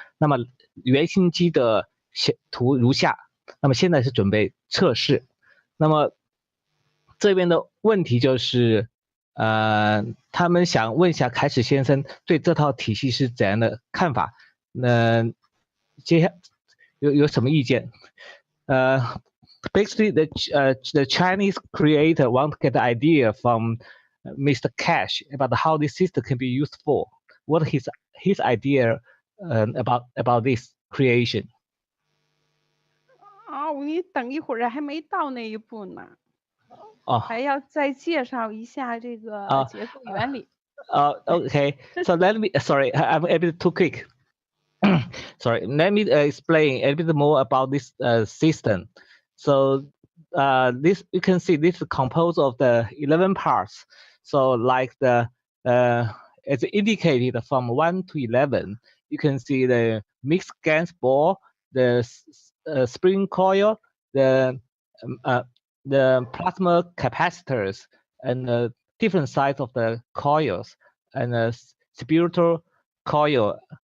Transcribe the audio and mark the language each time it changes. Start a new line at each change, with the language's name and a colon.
Chinese: 那么原型机的图如下。那么现在是准备测试。那么这边的问题就是他们想问一下凯史先生对这套体系是怎样的看法？接下有什么意见？
English: Basically, the Chinese creator want to get the idea from Mr. Cash about how this system can be used for. What his idea about this creation?
Chinese: 你等一会儿还没到那一步呢。还要再介绍一下这个结构原理。
English: Okay, so let me. Sorry, I'm a bit too quick. Sorry, let me explain a bit more about this system. So this you can see this is composed of the 11 parts. So like the it's indicated from 1 to 11. You can see the mixed GaNs ball, the spring coil, the plasma capacitors, and different size of the coils, and spiritual coil.